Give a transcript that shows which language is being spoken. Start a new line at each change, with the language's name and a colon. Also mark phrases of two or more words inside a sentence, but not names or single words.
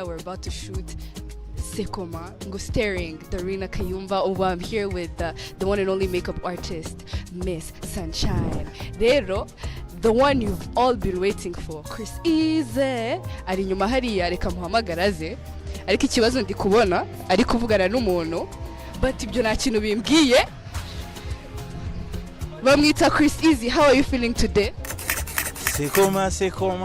English: We're about to shoot SEKOMA, ngo starring DARINA KAYUMBA. I'm here with the one and only makeup artist, Miss Sunshine. Rero, the one you've all been waiting for, Chris Easy,
Kinyarwanda: ari nyuma hariya, reka muhamagara aze. Ariko ikibazo ndi kubona ari kuvugana n'umuntu, but ibyo nta kintu bimbwiye.
English: Bamwita Chris Easy, how are you feeling today? SEKOMA, SEKOMA.